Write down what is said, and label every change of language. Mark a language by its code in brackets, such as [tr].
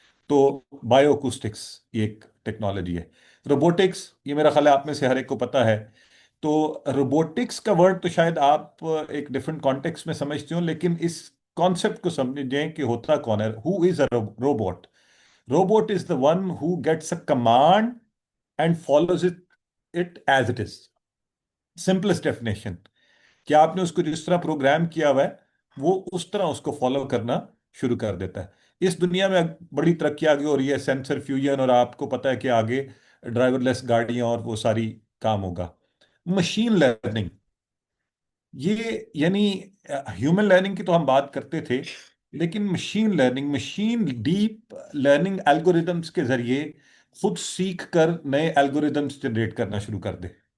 [hi] तो बायोअकूस्टिक्स ये एक टेक्नोलॉजी है। रोबोटिक्स, ये मेरा ख्याल है आप में से हर एक को पता है। तो रोबोटिक्स का वर्ड तो शायद आप एक डिफरेंट कॉन्टेक्स्ट में समझते हो, लेकिन इस कॉन्सेप्ट को समझें कि होता कौन है। [en] Who is a robot? Robot is the one who gets a command and follows it as it is. Simplest definition. [hi] क्या आपने उसको जिस तरह प्रोग्राम किया हुआ है, वो उस तरह उसको फॉलो करना शुरू कर देता है। इस दुनिया में बड़ी तरक्की आगे हो रही है, सेंसर फ्यूजन, और आपको पता है कि आगे ड्राइवरलेस गाड़ियां और वो सारी काम होगा। मशीन लर्निंग, ये यानी ह्यूमन लर्निंग की तो हम बात करते थे, लेकिन machine learning, machine deep learning algorithms के जरिए खुद सीख कर नए एल्गोरिदम्स जनरेट करना शुरू कर दे।